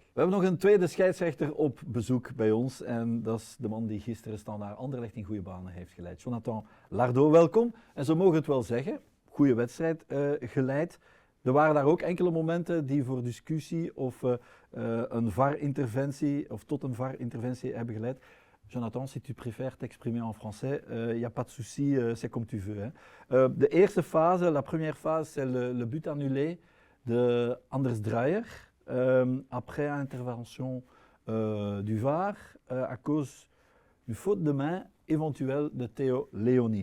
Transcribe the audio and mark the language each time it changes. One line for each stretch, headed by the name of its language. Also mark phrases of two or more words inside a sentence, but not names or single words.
Dutch: We hebben nog een tweede scheidsrechter op bezoek bij ons en dat is de man die gisteren Standaard Anderlecht in goede banen heeft geleid. Jonathan Lardot, welkom. En zo mogen we het wel zeggen, goede wedstrijd geleid. Er waren daar ook enkele momenten die voor discussie of een VAR-interventie of tot een VAR-interventie hebben geleid.
French: Jonathan, si tu préfères t'exprimer en français, y a pas de souci, c'est comme tu veux.
Dutch: De eerste
French: phase, la première phase, c'est le but annulé de Anders Dreyer, après intervention du VAR, à cause d'une faute de main éventuelle de Theo Leoni.